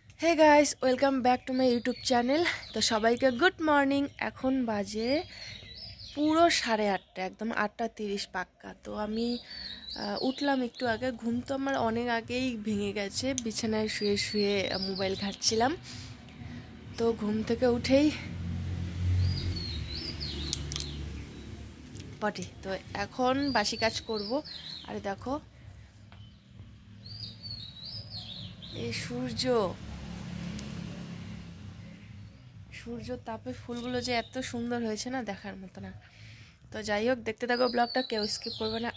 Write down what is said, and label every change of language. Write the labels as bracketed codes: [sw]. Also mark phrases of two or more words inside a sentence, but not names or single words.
[en] Hey guys welcome back to my YouTube channel. [bn] তো সবাইকে [en] good morning. [bn] এখন বাজে পুরো 8:30 একদম 8:30 পাক্কা। তো আমি উঠলাম একটু আগে। ঘুম তো আমার অনেক আগেই ভেঙে গেছে, বিছানায় শুয়ে শুয়ে মোবাইল ঘাঁটছিলাম। তো ঘুম থেকে উঠেই পটি তো এখন বাসি কাজ করবো। আর দেখো এই সূর্য তাপে ফুলগুলো যে এত সুন্দর হয়েছে না, দেখার মতো না। তো যাই হোক, দেখতে থাকো ব্লগটা, কেউ স্কিপ করবে না।